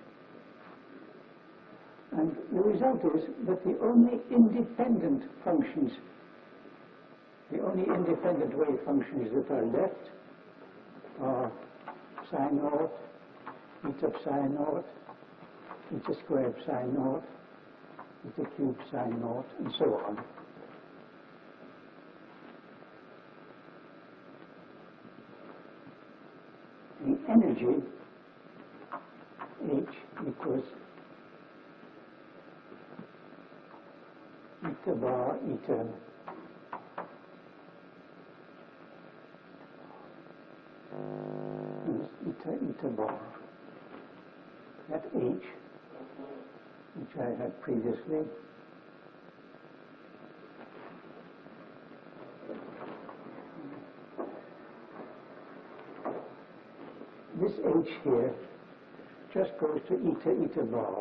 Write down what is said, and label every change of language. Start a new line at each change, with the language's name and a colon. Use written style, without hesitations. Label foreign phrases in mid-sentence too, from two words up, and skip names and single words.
English: And the result is that the only independent functions, the only independent wave functions that are left are psi naught, eta psi naught, eta squared psi naught, eta cubed psi naught, and so on. The energy H equals eta bar eta eta bar. That H, which I had previously, this H here just goes to eta bar.